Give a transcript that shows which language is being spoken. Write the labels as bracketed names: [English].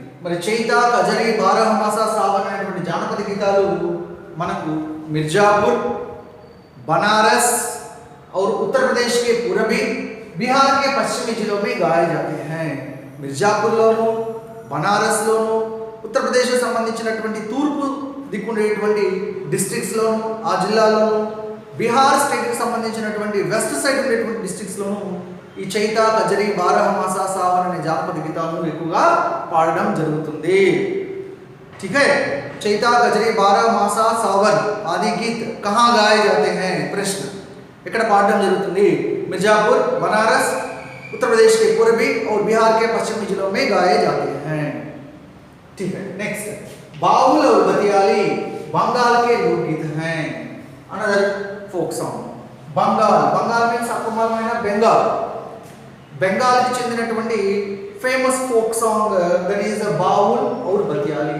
[Telugu] మరి చైత, కజరి, 12 మాసా, సావన్ అనేటువంటి జానపద గీతాలు మనకు మిర్జాపూర్, [Hindi] बनारस और उत्तर प्रदेश के पूर्वी, बिहार के पश्चिमी जिलों में गाए जाते हैं. [Telugu] మిర్జాపూర్లోను, బనారస్లోను, ఉత్తరప్రదేశ్కి సంబంధించినటువంటి తూర్పు దిక్కుండేటువంటి డిస్ట్రిక్ట్స్లోను, ఆ జిల్లాలోను, బీహార్ స్టేట్కి సంబంధించినటువంటి వెస్ట్ సైడ్ ఉండేటువంటి డిస్ట్రిక్ట్స్లోను ఈ చైతా, కజరి, బారహమాస, సావన్ అనే జానపద గీతాలను ఎక్కువగా పాడడం జరుగుతుంది. [Hindi] ठीक है, चैता, गजरी, बारह मासा, सावन आदि गीत कहाँ गाए जाते हैं? [Telugu] प्रश्न ఇక్కడ పాడడం జరుగుతుంది. [Hindi] मिर्जापुर, बनारस, उत्तर प्रदेश के पूर्वी और बिहार के पश्चिमी जिलों में गाए जाते हैं. ठीक है, नेक्स्ट बाउल और बतियाली बंगाल के लोकगीत हैं. [English] Another folk song. [Hindi] Bengal means आपको मालूम है ना, बंगाल की చెందినటువంటి [English] famous folk song that is a [Hindi] bowl और बतियाली.